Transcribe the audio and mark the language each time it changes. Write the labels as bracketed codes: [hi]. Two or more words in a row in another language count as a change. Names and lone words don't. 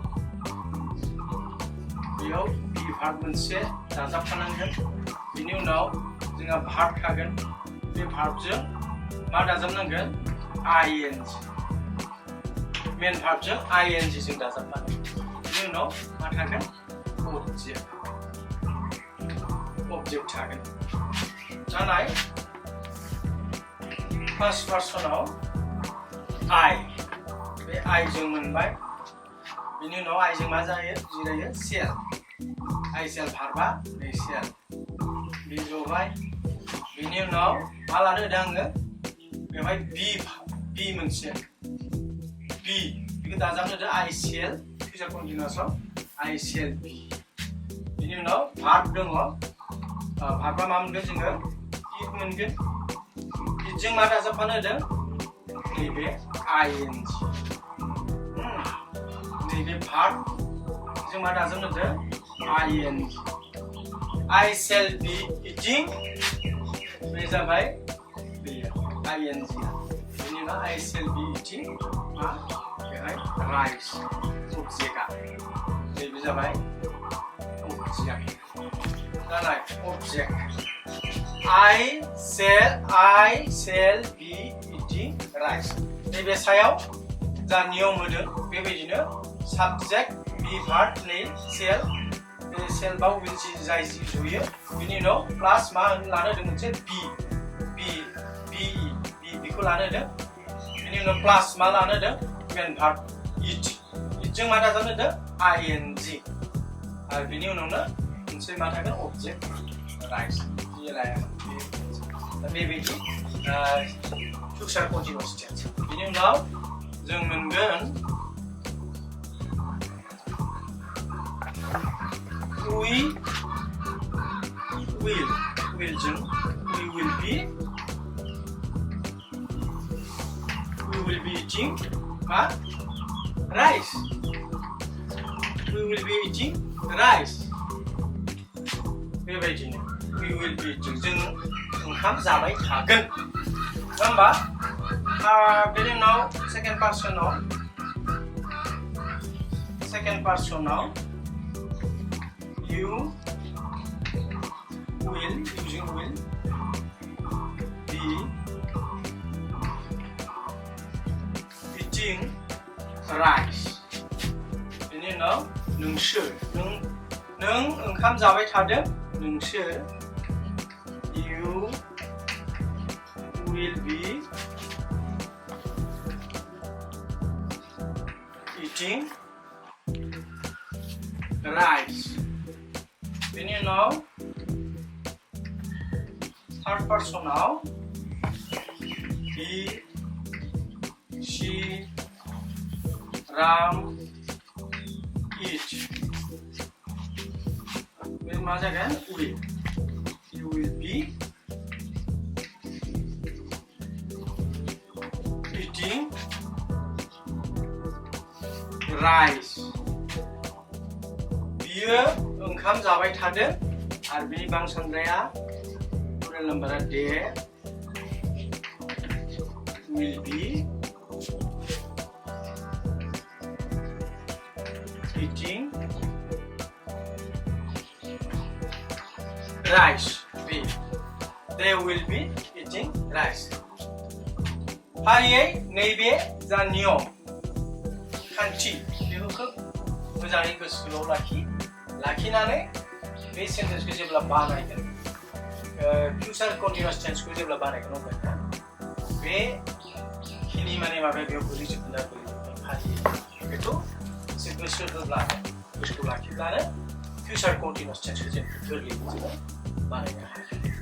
[brx] बेयाव verb मोनसे दाजाबफानांगोन बेनि उनाव जोंहा verb थागोन बे verbजों मा दाजाबनांगोन [en] ing main verbजों ing [brx] जों दाजाबनांगोन बेनि उनाव मा थागोन object थागोन जानाय [en] first person [brx] आव I बे I जों मोनबाय बेनि उनाव I जों मा जायो जिरायो shall [en] I shall verb- [brx] आ बे shall बे जबाय बेनि उनाव मा लानो होदों आङो बेवहाय be मोनसे बेखौ दाजाबनो होदों [en] I shall future continuous [brx] आव [en] I shall be [brx] बेनि उनाव verb दङ verb-आ मा मोनगोन जोङो it मोनगोन itजों मा दाजाबफानो होदों नैबे ing नैबे verb जों मा दाजाबनो होदों ing [en] I shall be eating [brx] बे जाबाय बेयो ing बेनि उनाव [en] I shall be eating [brx] मा बेहाय rice object-आ नैबे जाबाय object जानाय object I [en] shall be eating rice [brx] नैबे सायाव जा नियम होदों बेबायदिनो [en] subject be verb [brx] नै shall बा will जाय जि जयो बेनि उनाव प्लास मा लानो होदों मोनसे बेखौ लानो होदों बेनि उनाव प्लास मा लानो होदों [en] main verb [brx] itजों मा दाजाबनो होदों ing आरो बेनि उनावनो मोनसे मा थागोन [en] object rice [brx] दा बेबायदि [en] future continuous tense [brx] बेनि उनाव जों मोनगोन [en] we will [brx] जों [en] we will be eating rice we will be eating rice बेबायदिनो we will be eating [brx] जों ओंखाम जाबाय थागोन नङा होमबा बेनि उनाव [en] second personआव you will be eating rice [brx] बेनि उनाव नोंसोर नों ओंखाम जाबाय थादों नोंसोर you [en] will be eating rice [brx] बेनि उनाव [en] third personआव he, she, Ram eat. [brx] बे मा जागोन will. [en] You will be eating rice. [brx] बियो ओंखाम जाबाय थादों आरो बिनि बांसानद्राया [en] plural number they will be eating rice. They will be eating rice. [brx] फारियै नैबे जा नियम खान्थि बेखौ खोब मोजाङै गोसोआव लाखिनानै बे सेन्टेन्सखौ जेब्ला बानायगोन [en] future continuous [brx] टेन्सखौ जेब्ला बानायगोन अब्ला बे खिनि माने माबाया बेयाव गोलैजोबनाय फारियै बेखौ एसे गोसोआव लाखिब्लानो [en] future continuous [brx] टेन्सखौ जों गोरलैयै जोङो बानायनो हायो